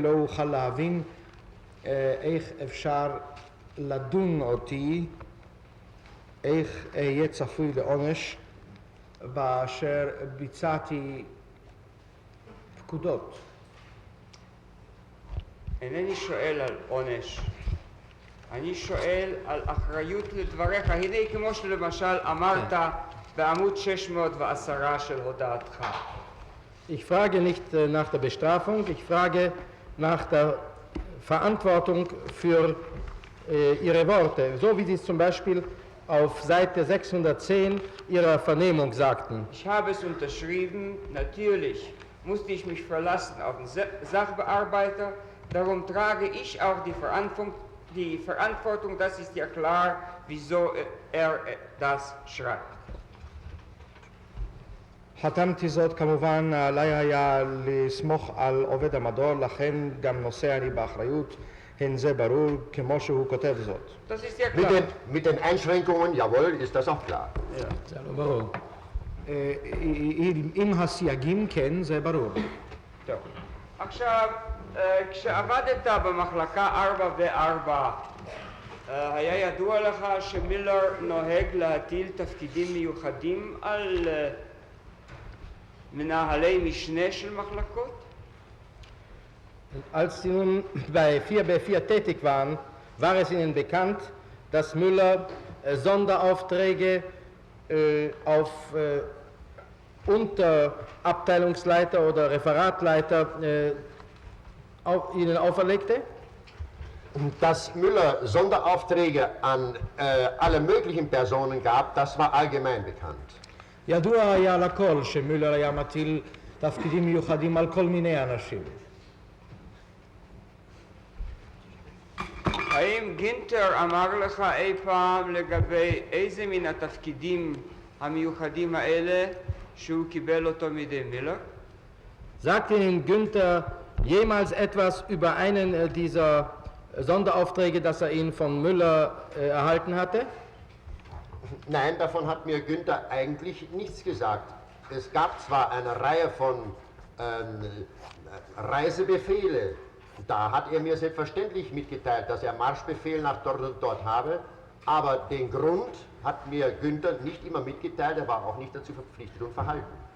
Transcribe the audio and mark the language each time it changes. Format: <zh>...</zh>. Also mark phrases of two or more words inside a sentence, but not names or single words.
<he>לא אוכל להבין איך אפשר לדון אותי, איך אהיה צפוי לעונש באשר ביצעתי פקודות. אינני שואל על עונש, אני שואל על אחריות לדבריך. הנה כמו שלמשל אמרת בעמוד 610 של הודעתך.</he> <de>Ich frage nicht nach der Bestrafung, ich frage nach der Verantwortung für Ihre Worte. So wie Sie es zum Beispiel auf Seite 610 Ihrer Vernehmung sagten. Ich habe es unterschrieben, natürlich musste ich mich verlassen auf den Sachbearbeiter, darum trage ich auch die Verantwortung, das ist ja klar, wieso er das schreibt.</de> <he>חתמתי זאת כמובן, עליי היה לסמוך על עובד המדור, לכן גם נושא אני באחריות, הן זה ברור כמו שהוא כותב זאת.</he> <de>Das ist ja klar. Mit den Einschränkungen, jawohl, ist das auch klar.</de> <he>זה לא ברור. עם הסייגים כן, זה ברור. טוב. עכשיו, כשעבדת במחלקה 404, היה ידוע לך שמילר נוהג להטיל תפקידים מיוחדים על מנהלי משנה של מחלקות?</he> <de>Als Sie nun bei 4b4 tätig waren, war es Ihnen bekannt, dass Müller Sonderaufträge auf Unterabteilungsleiter oder Referatleiter Ihnen auferlegte? Dass Müller Sonderaufträge an alle möglichen Personen gab, das war allgemein bekannt.</de> <he>ידוע היה לכל שמולר היה מטיל תפקידים מיוחדים על כל מיני אנשים. האם גינטר אמר לך אי פעם לגבי איזה מן התפקידים המיוחדים האלה שהוא קיבל אותו מידי מילר?</he> <de>Sagte Ihnen Günther jemals etwas über einen dieser Sonderaufträge, das er ihn von Müller erhalten hatte? Nein, davon hat mir Günther eigentlich nichts gesagt. Es gab zwar eine Reihe von Reisebefehle, da hat er mir selbstverständlich mitgeteilt, dass er Marschbefehl nach dort und dort habe, aber den Grund hat mir Günther nicht immer mitgeteilt, er war auch nicht dazu verpflichtet und verhalten.</de>